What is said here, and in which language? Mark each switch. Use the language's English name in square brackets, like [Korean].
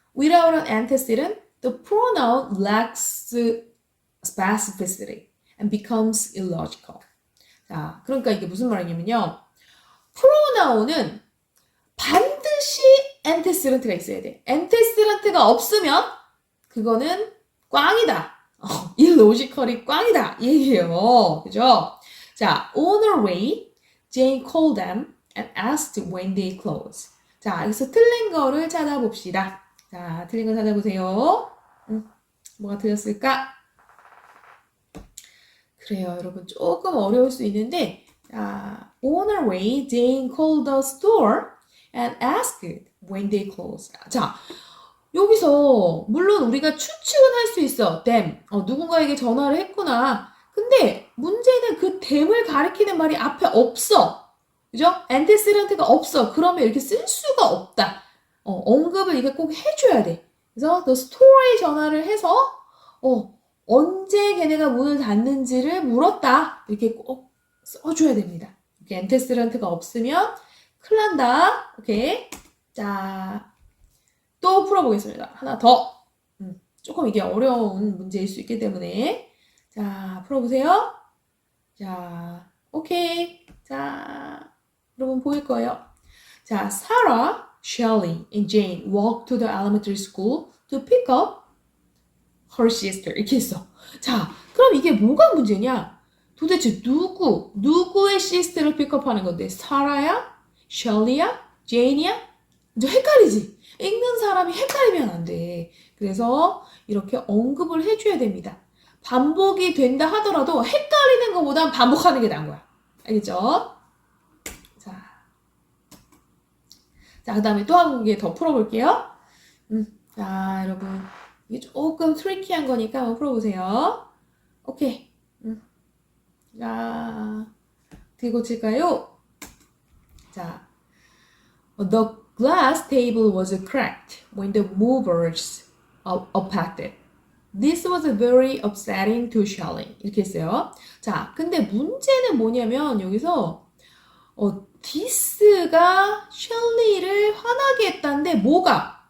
[English] Without an antecedent, the pronoun lacks specificity and becomes illogical. [Korean] 자, 그러니까 이게 무슨 말이냐면요. pronoun은 반드시 antecedent가 있어야 돼. antecedent가 없으면 그거는 꽝이다. illogical이 꽝이다. 이 얘기예요. 그죠? [English] 자, on her way, Jane called them and asked when they close. [Korean] 자, 여기서 틀린 거를 찾아봅시다. 자, 틀린 거 찾아보세요. 뭐가 틀렸을까? 그래요, 여러분. 조금 어려울 수 있는데, 자, [English] on her way, Jane called the store and asked when they close. [Korean] 자, 여기서 물론 우리가 추측은 할 수 있어. [English] them. [Korean] 누군가에게 전화를 했구나. 근데 문제는 그 them을 가리키는 말이 앞에 없어. 그죠? antecedent가 없어. 그러면 이렇게 쓸 수가 없다. 언급을 이게 꼭 해줘야 돼. 그래서 the store에 전화를 해서 언제 걔네가 문을 닫는지를 물었다. 이렇게 꼭 써줘야 됩니다. 이렇게 antecedent가 없으면 큰일 난다. 오케이. 자, 또 풀어보겠습니다. 하나 더. 조금 이게 어려운 문제일 수 있기 때문에. 자, 풀어보세요. 자, 오케이. 자, 여러분 보일 거예요. [English] 자, Sarah, Shelley, and Jane walked to the elementary school to pick up her sister. [Korean] 이렇게 했어. 자, 그럼 이게 뭐가 문제냐? 도대체 누구의 sister를 픽업하는 건데? 사라야? 셸리야? 제인이야? 이제 헷갈리지? 읽는 사람이 헷갈리면 안 돼. 그래서 이렇게 언급을 해줘야 됩니다. 반복이 된다 하더라도 헷갈리는 것보단 반복하는 게 나은 거야. 알겠죠? 자, 그 다음에 또 한 개 더 풀어볼게요. 자, 여러분. 이게 조금 트리키한 거니까 한번 풀어보세요. 오케이. 자, 어떻게 고칠까요? [English] 자, the glass table was cracked when the movers unpacked it. This was very upsetting to Shelley. [Korean] 이렇게 했어요. 자, 근데 문제는 뭐냐면 여기서 this가 셸리를 화나게 했다는데 뭐가?